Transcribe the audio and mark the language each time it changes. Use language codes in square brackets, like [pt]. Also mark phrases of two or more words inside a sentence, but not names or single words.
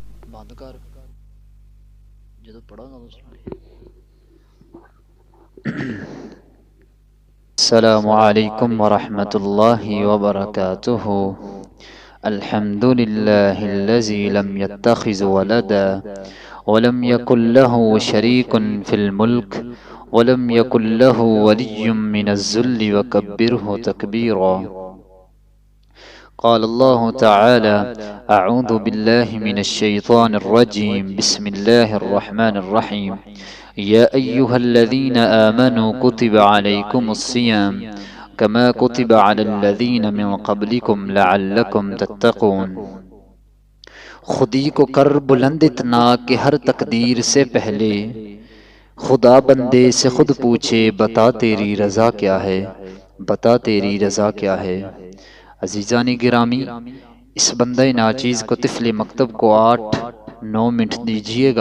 [pa] ਬੰਦ ਕਰ ਜਦੋਂ ਪੜਾਂਗਾ ਤਾਂ ਸੁਣਾਈ। [ar] السلام عليكم ورحمة الله وبركاته. الحمد لله الذي لم يتخذ ولدا ولم يكن له شريك في الملك ولم يكن له ولي من الذل وكبره تكبيرا. قال الله تعالى: أعوذ بالله من الشيطان الرجيم. بسم الله الرحمن الرحيم. يا أيها الذين آمنوا كتب عليكم الصيام كما كتب على الذين من قبلكم لعلكم تتقون. [ur] خودی کو کر بلند اتنا کہ ہر تقدیر سے پہلے خدا بندے سے خود پوچھے بتا تیری رضا کیا ہے، بتا تیری رضا کیا ہے. عزیزان گرامی، اس بندہ ناچیز کو طفل مکتب کو 8-9 منٹ دیجئے گا.